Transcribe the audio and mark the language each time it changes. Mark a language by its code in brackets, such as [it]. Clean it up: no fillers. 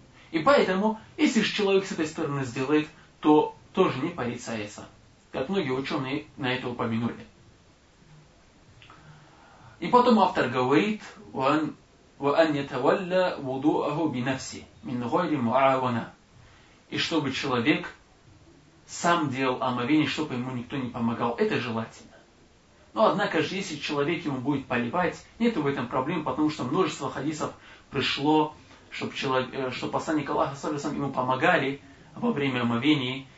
[ru] И поэтому, если же человек с этой стороны сделает, то тоже не порицается. Как многие ученые на это упомянули. И потом автор говорит: [ar] وَأَنْ يَتَوَلَّ وُضُوءَهُ بِنَفْسِ مِنْ غَيْرِ مُعَاوَنَا. [ru] И чтобы человек сам делал омовение, чтобы ему никто не помогал. Это желательно. Но однако же, если человек ему будет поливать, нет в этом проблем, потому что множество хадисов пришло, чтобы посланник Аллаха [ar] саллиллаху алейхи ва саллям [ru] ему помогали во время омовения.